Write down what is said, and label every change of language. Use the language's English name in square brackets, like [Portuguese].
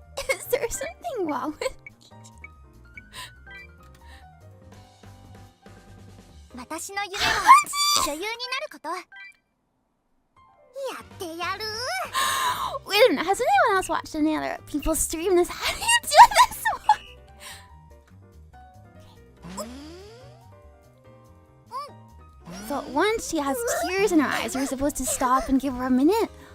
[English] Is there something wrong with me? [Japanese] 私の夢は女優になること。やってやる。 [English] Wait a minute, has anyone else watched any other people stream this? How do you do this one? Okay. So once she has tears in her eyes, we're supposed to stop and give her a minute?